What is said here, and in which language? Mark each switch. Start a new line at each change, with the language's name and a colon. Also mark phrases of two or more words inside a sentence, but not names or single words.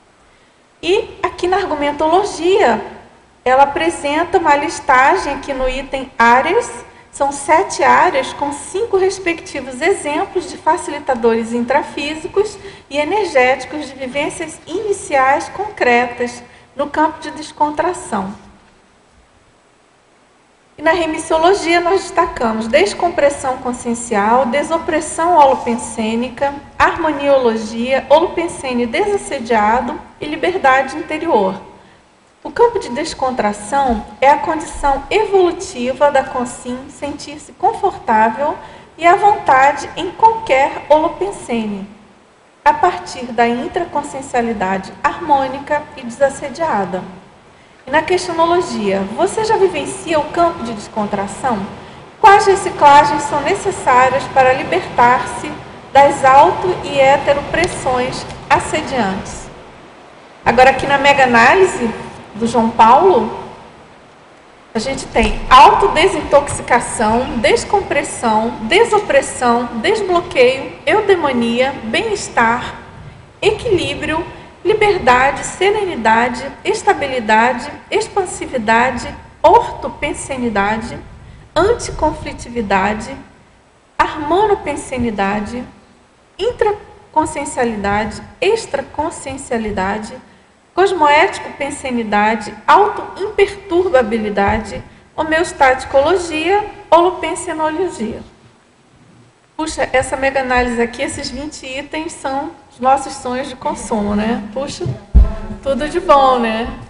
Portuguese: E aqui na argumentologia, ela apresenta uma listagem aqui no item áreas, são 7 áreas com 5 respectivos exemplos de facilitadores intrafísicos e energéticos de vivências iniciais concretas no campo de descontração. E na remissiologia nós destacamos descompressão consciencial, desopressão holopensênica, harmoniologia, holopensene desassediado e liberdade interior. O campo de descontração é a condição evolutiva da consciência sentir-se confortável e à vontade em qualquer holopensene, a partir da intraconsciencialidade harmônica e desassediada. E na questionologia, você já vivencia o campo de descontração? Quais reciclagens são necessárias para libertar-se das auto- e heteropressões assediantes? Agora aqui na mega-análise do João Paulo, a gente tem autodesintoxicação, descompressão, desopressão, desbloqueio, eudemonia, bem-estar, equilíbrio, liberdade, serenidade, estabilidade, expansividade, ortopensenidade, anticonflitividade, harmonopensenidade, intraconsciencialidade, extraconsciencialidade, cosmoético-pensenidade, auto-imperturbabilidade, homeostaticologia, holopensenologia. Puxa, essa mega-análise aqui, esses 20 itens são os nossos sonhos de consumo, né? Puxa, tudo de bom, né?